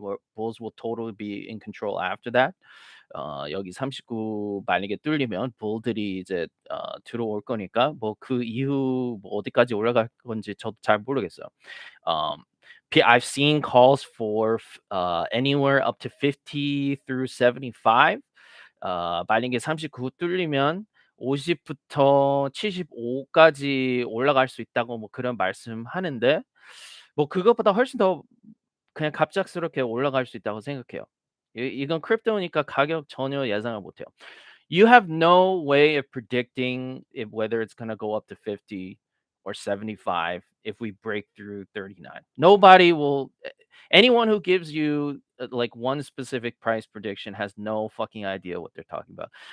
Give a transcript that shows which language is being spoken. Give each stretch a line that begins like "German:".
English: Where bulls will totally be in control after that.
Korean: 여기 39 만약에 뚫리면 볼들이 이제 들어올 거니까 뭐 그 이후 뭐 어디까지 올라갈 건지 저도 잘 모르겠어요.
English: Um, I've seen calls for anywhere up to 50 through 75.
Korean: 만약에 39 뚫리면 50부터 75까지 올라갈 수 있다고 뭐 그런 말씀하는데 뭐 그것보다 훨씬 더 그냥 갑작스럽게 올라갈 수 있다고 생각해요. 이건 크립토니까 가격 전혀 예상을 못 해요.
English: You have no way of predicting if whether it's gonna go up to 50 or 75 if we break through 39. Nobody will anyone who gives you like one specific price prediction has no fucking idea what they're talking about.